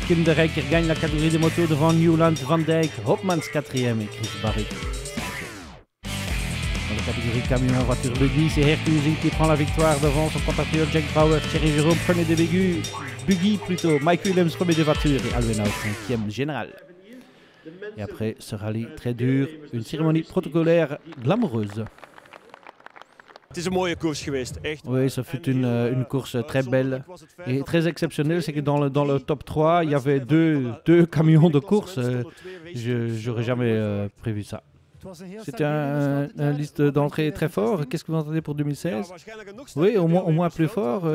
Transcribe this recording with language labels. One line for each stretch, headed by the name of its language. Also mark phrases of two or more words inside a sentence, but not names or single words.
French: Kim de Rijker gagne la catégorie des motos devant Newland, Van Dijk, Hopmans 4e et Chris Barrick 5e. Dans la catégorie camion, voiture buggy, c'est Gert Huizink qui prend la victoire devant son compatriote Jack Brouwers, Thierry Jérôme premier des buggy plutôt, Mike Willems premier des voitures et Alwen Hout 5e général. Et après ce rallye très dur, une cérémonie protocolaire glamoureuse.
Dutch: Het is een mooie koers geweest, echt.
French: Oui, ça fut une course très belle et très exceptionnelle. C'est que dans le top 3, il y avait deux camions de course. J'aurais jamais prévu ça. C'était un liste d'entrée très fort. Qu'est-ce que vous entendez pour 2016? Oui, au moins plus fort.